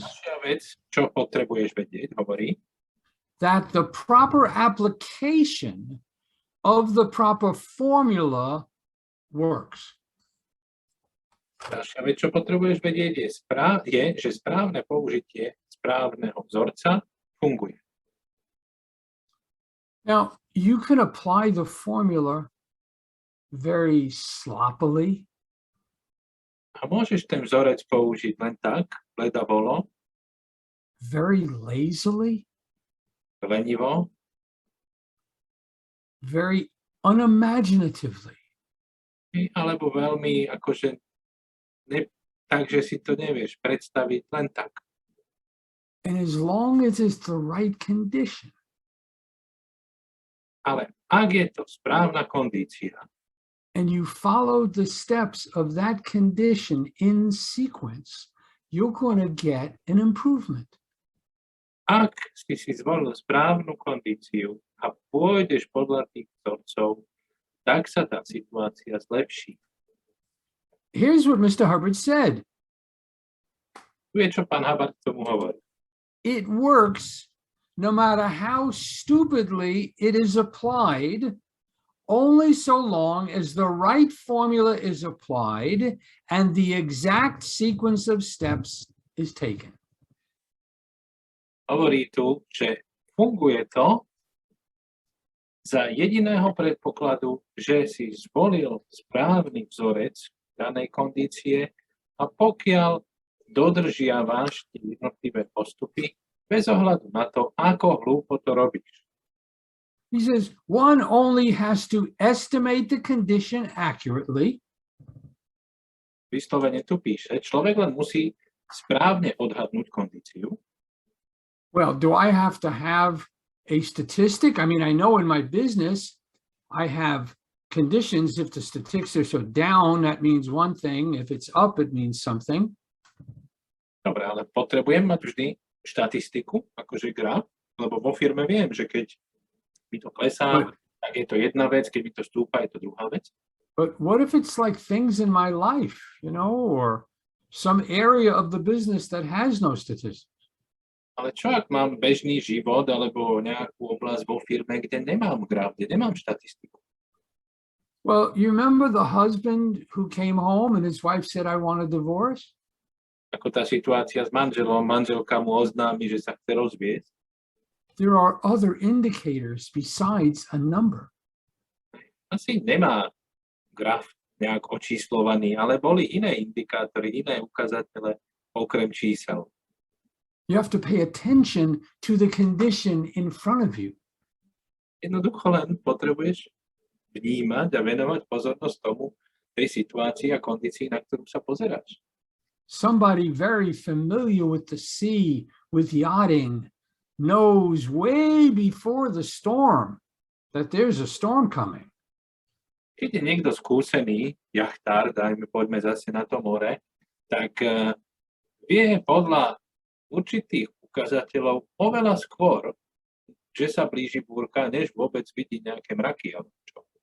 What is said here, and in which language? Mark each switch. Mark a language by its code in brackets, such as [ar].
[sk] Ďalšia vec, čo potrebuješ vedieť, hovorí, [en] that the proper application of the proper formula works. [sk] ďalšia vec, čo potrebuješ vedieť, je, že správne použitie správneho vzorca funguje. [en] Now, you can apply the formula very sloppily. [sk] A môžeš ten vzorec použiť len tak, bledabolo, [en] Very lazily, [sk] lenivo, [en] very unimaginatively. [sk] alebo veľmi akože tak, že si to nevieš predstaviť len tak. [en] And as long as it's the right condition, [sk] Ale ak je to správna kondícia [en] and you follow the steps of that condition in sequence, you're going to get an improvement. [sk] ak si zvolil správnu kondíciu a pôjdeš podľa tých vzorcov, tak sa tá situácia zlepší. [en] Here's what Mr. Hubbard said. [sk] Tu je, čo pán Hubbard k tomu hovorí. [en] It works no matter how stupidly it is applied, only so long as the right formula is applied and the exact sequence of steps is taken. [sk] Hovorí tu, že funguje to za jediného predpokladu, že si zvolil správny vzorec danej kondície a pokiaľ dodržiavaš tie jednotlivé postupy, bez ohľadu na to, ako hlúpo to robíš. [en] He says, one only has to estimate the condition accurately. [sk] Vyslovene tu píše, človek len musí správne odhadnúť kondíciu. [en] Well, do I have to have a statistic? I mean, I know in my business, I have conditions. If the statistics are down, that means one thing. If it's up, it means something. [sk] Dobre, ale potrebujem mať vždy štatistiku, akože graf, lebo vo firme viem, že keď mi to klesá, tak je to jedna vec, keď mi to stúpa, je to druhá vec. [en] But what if it's like things in my life, or some area of the business that has no statistics? [sk] Ale čo ak mám bežný život alebo nejakú oblasť vo firme, kde nemám graf, kde nemám štatistiku? [en] Well, you remember the husband who came home and his wife said, I want a divorce? [sk] Ako tá situácia s manželom, manželka mu oznámi, že sa chce rozviesť. [en] There are other indicators besides a number. [sk] Asi nemá graf nejak očíslovaný, ale boli iné indikátory, iné ukazatele okrem čísel. [en] You have to pay attention to the condition in front of you. [sk] Jednoducho len potrebuješ vnímať a venovať pozornosť tomu, tej situácii a kondícii, na ktorú sa pozeráš. [en] Somebody very familiar with the sea, with yachting, knows way before the storm that there's a storm coming. [sk] Keď je niekto skúsený jachtár, poďme zase na to more, tak vie podľa určitých ukazateľov oveľa skôr že sa blíži búrka, než vôbec vidí nejaké mraky alebo čo.